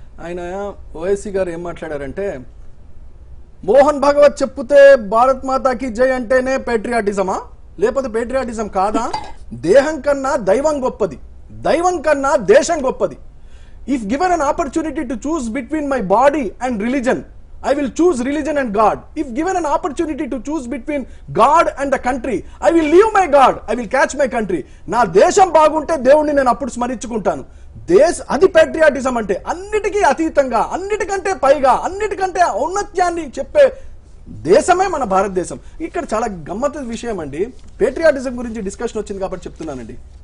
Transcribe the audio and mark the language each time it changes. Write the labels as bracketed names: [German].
[Telugu] ఆయన ఓవైసీ గారు ఏం మాట్లాడారంటే, మోహన్ భాగవత్ చెప్తే భారత్ మాతాకి జై అంటేనే పేట్రియాటిజమా, లేకపోతే పేట్రియాటిజం కాదా? దేహం కన్నా దైవం గొప్పది, దైవం కన్నా దేశం గొప్పది. [English] If given an opportunity to choose between my body and religion, I will choose religion and God. If given an opportunity to choose between God and the country, I will leave my God. I will catch my country. [Telugu] నా దేశం బాగుంటే దేవుణ్ణి నేను అప్పుడు స్మరించుకుంటాను. అది patriotism అంటే. అన్నిటికీ అతీతంగా, అన్నిటికంటే పైగా, అన్నిటికంటే ఔన్నత్యాన్ని చెప్పే దేశమే మన భారతదేశం. ఇక్కడ చాలా గమ్మత్తు విషయం అండి. పేట్రియాటిజం గురించి డిస్కషన్ వచ్చింది కాబట్టి చెప్తున్నానండి.